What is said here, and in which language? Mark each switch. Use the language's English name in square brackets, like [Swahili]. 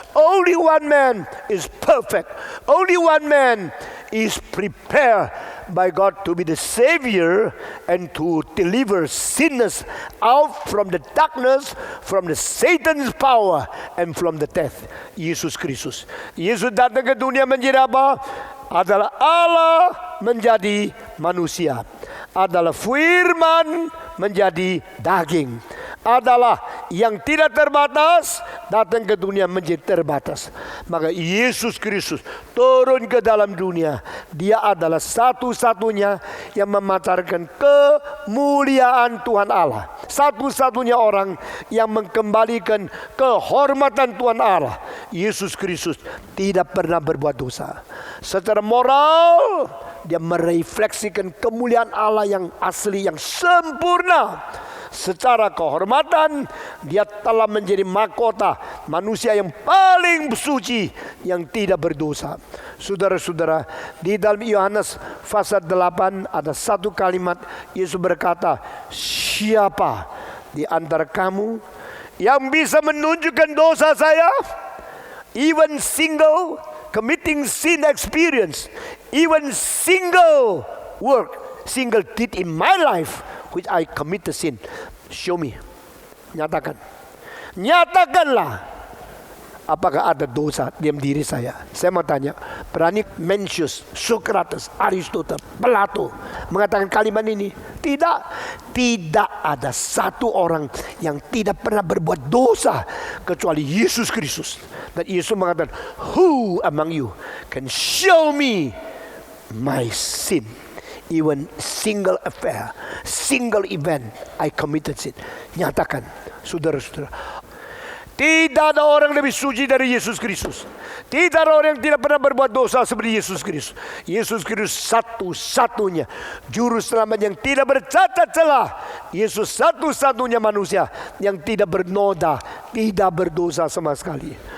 [English] Only one man is perfect. Only one man is prepared by God to be the Savior and to deliver sinners out from the darkness, from the Satan's power, and from the death. [Indonesian] Yesus Kristus. Yesus datang ke dunia menjadi apa? Adalah Allah menjadi manusia. Adalah firman menjadi daging. Adalah yang tidak terbatas datang ke dunia menjadi terbatas. Maka Yesus Kristus turun ke dalam dunia. Dia adalah satu-satunya yang memancarkan kemuliaan Tuhan Allah. Satu-satunya orang yang mengembalikan kehormatan Tuhan Allah. Yesus Kristus tidak pernah berbuat dosa. Secara moral dia merefleksikan kemuliaan Allah yang asli, yang sempurna. Secara kehormatan dia telah menjadi mahkota manusia yang paling suci, yang tidak berdosa. Saudara-saudara, di dalam Yohanes pasal 8 ada satu kalimat Yesus berkata, siapa di antara kamu yang bisa menunjukkan dosa saya? [English] Even single committing sin experience, even single work, single deed in my life which I commit the sin, show me. [Indonesian] Nyatakanlah apakah ada dosa dalam diri saya. Saya mau tanya, berani Mencius, Socrates, Aristoteles, Plato mengatakan kalimat ini? Tidak ada satu orang yang tidak pernah berbuat dosa kecuali Yesus Kristus. Dan Yesus mengatakan, [English] who among you can show me my sin? Even single affair, single event, I committed sin. [Indonesian] Nyatakan, saudara-saudara, tidak ada orang lebih suci dari Yesus Kristus. Tidak ada orang yang tidak pernah berbuat dosa seperti Yesus Kristus. Yesus Kristus satu-satunya juru selamat yang tidak bercacat celah. Yesus satu-satunya manusia yang tidak bernoda, tidak berdosa sama sekali.